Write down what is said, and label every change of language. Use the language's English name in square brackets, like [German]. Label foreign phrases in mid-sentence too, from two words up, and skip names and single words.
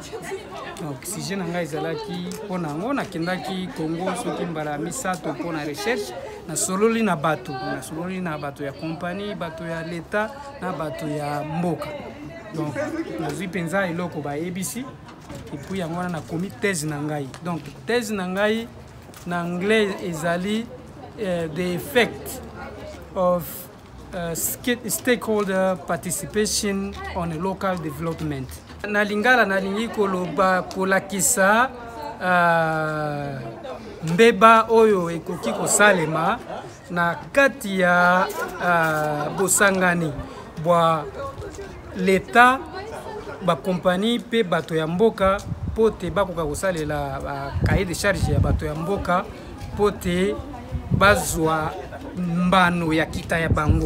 [French] Donc si je [Lingala] nanga ezalaki pona ngo na kendaki Congo soki mbala misato pona recherche na sololi na bato ya compagnie bato ya l'État na bato ya mboka. Donc nazwi penza eloko ba ABC [French] et puis [Lingala] yango na komi thèse na ngai. Donc thèse na ngai na anglais ezali [English] the effect of stakeholder participation on a local development. [Lingala] Na lingala nalingi koloba kolakisa mbeba oyo ekoki kosalema na kati ya bosangani bwa l'État ba compagnie pe bato ya mboka pote bakoka kosalela [French] cahier de charge [Lingala] ya bato ya mboka pote bazwa mbano ya kita ya bango.